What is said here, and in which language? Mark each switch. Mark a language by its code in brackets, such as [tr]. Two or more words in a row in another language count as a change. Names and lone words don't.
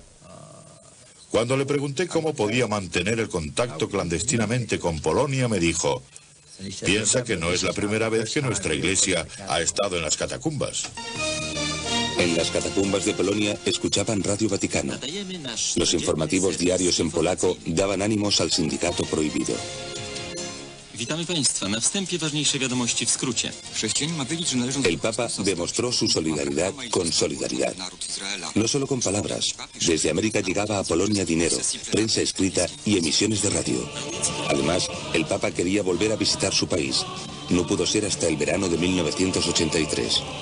[es] Cuando le pregunté cómo podía mantener el contacto clandestinamente con Polonia, me dijo: piensa que no es la primera vez que nuestra iglesia ha estado en las catacumbas. En las catacumbas de Polonia escuchaban Radio Vaticano. Los informativos diarios en polaco daban ánimos al sindicato prohibido. [pl] Witamy Państwa. Na wstępie ważniejsze wiadomości w skrócie. Chrześcijanin ma wiedzieć, że należą... [es] El Papa demostró su solidaridad con solidaridad. No solo con palabras. Desde América llegaba a Polonia dinero, prensa escrita y emisiones de radio. Además, el Papa quería volver a visitar su país. No pudo ser hasta el verano de 1983.